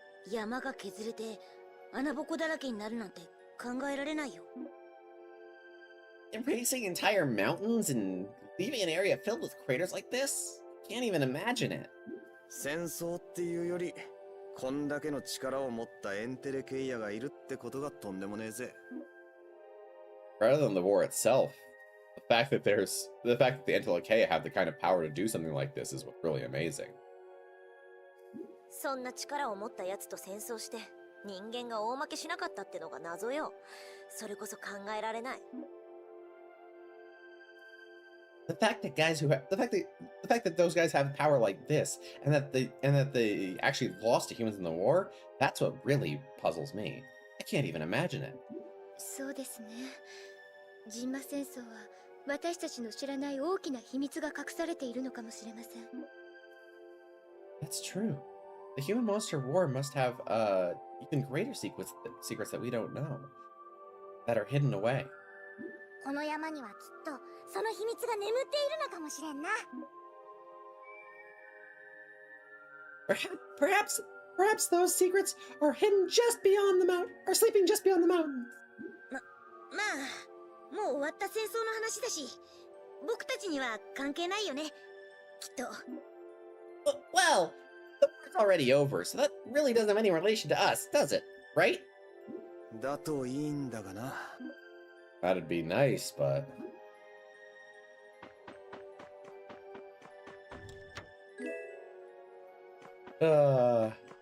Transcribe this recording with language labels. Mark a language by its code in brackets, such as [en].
[ja] 山が削れて穴ぼこだらけになるなんて考えられないよ。 [en] Erasing entire mountains and leaving an area filled with craters like this? Can't even imagine it. [ja] 戦争っていうよりこんだけの力を持ったエンテレケイヤがいるってことがとんでもねえぜ。 [en] Rather than the war itself, the fact that the Antilocheia have the kind of power to do something like this is really amazing. [ja] そんな力を持ったやつと戦争して人間が大負けしなかったってのが謎よ。それこそ考えられない。 [en] The fact that those guys have power like this, and that they actually lost to humans in the war, that's what really puzzles me. I can't even imagine it. [ja] そうですね。ジンマ戦争は私たちの知らない大きな秘密が隠されているのかもしれません。 [en] That's true. The human monster war must have even greater secrets that we don't know, that are hidden away. [ja] この山にはきっとその秘密が眠っているのかもしれんな。 [en] Perhaps those secrets are hidden just beyond the mountain, or sleeping just beyond the mountains. [ja] まあ、もう終わった戦争の話だし、僕たちには関係ないよね。きっと。 [en] Well, the war's already over, so that really doesn't have any relation to us, does it? Right? [ja] だといいんだがな。 [en] That'd be nice, but Ooh.